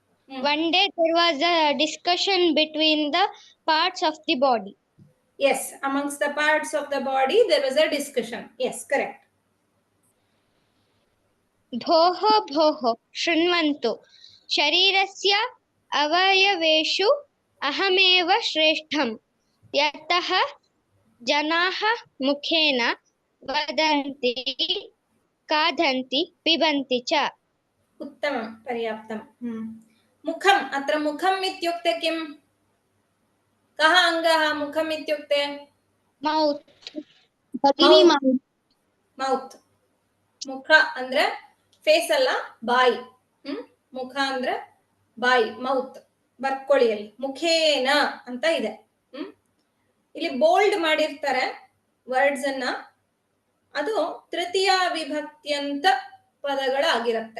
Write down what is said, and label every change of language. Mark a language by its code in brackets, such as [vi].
[en] One day there was a discussion between the parts of the body. Yes, amongst the parts of the body there was a discussion. Yes, correct. [sa] भोः भोः शृण्वन्तु, शरीरस्य अवयवेषु अहमेव श्रेष्ठं, यतः जनाः मुखेन वदन्ति, खादन्ति, पिबन्ति च। उत्तमं, पर्याप्तं। मुखम्, अत्र मुखम् इत्युक्ते किम्? कः अङ्गः मुखम् इत्युक्ते? [en] Mouth. Mouth. [kn] मुख ಅಂದ್ರೆ ಫೇಸ್ ಅಲ್ಲ, ಬಾಯಿ. ಮುಖ ಅಂದ್ರೆ ಬಾಯಿ, ಮೌತ್. ಬರ್ಕೊಳ್ಳಿ, ಅಲ್ಲಿ ಮುಖೇನ ಅಂತ ಇದೆ. ಇಲ್ಲಿ ಬೋಲ್ಡ್ ಮಾಡಿರ್ತಾರೆ ವರ್ಡ್ಸ್ ಅನ್ನ. ಅದು ತೃತೀಯ ವಿಭಕ್ತಿಯಂತ ಪದಗಳಾಗಿರುತ್ತೆ.